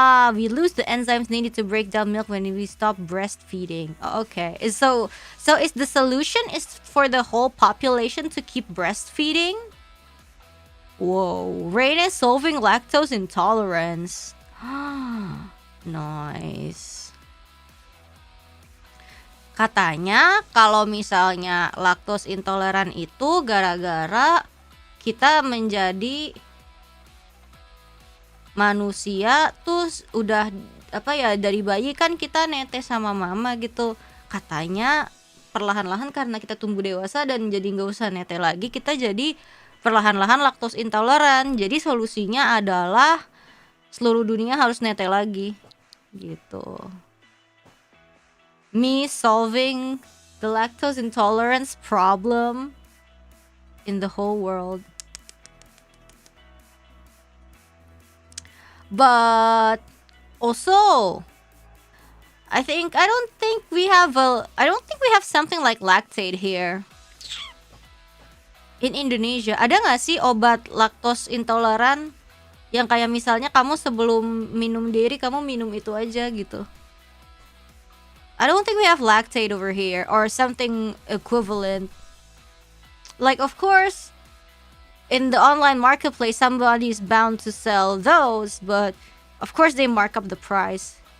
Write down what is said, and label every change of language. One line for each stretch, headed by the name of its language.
English: We lose the enzymes needed to break down milk when we stop breastfeeding. Okay. So is the solution is for the whole population to keep breastfeeding? Whoa. Reine is solving lactose intolerance. Nice.
Indonesian: Katanya kalau misalnya lactose intoleran itu gara-gara kita menjadi manusia tuh udah dari bayi kan kita netes sama mama gitu. Katanya perlahan-lahan karena kita tumbuh dewasa dan jadi nggak usah nete lagi, kita jadi perlahan-lahan laktos intoleran. Jadi solusinya adalah seluruh dunia harus nete lagi gitu.
English: Me solving the lactose intolerance problem in the whole world. But also, I don't think we have something like lactate here. In Indonesia,
Indonesian: ada nggak sih obat laktos intoleran yang kayak misalnya kamu sebelum minum dairy kamu minum itu aja gitu?
English: I don't think we have lactate over here or something equivalent. Like, of course, in the online marketplace, somebody is bound to sell those, but of course they mark up the price.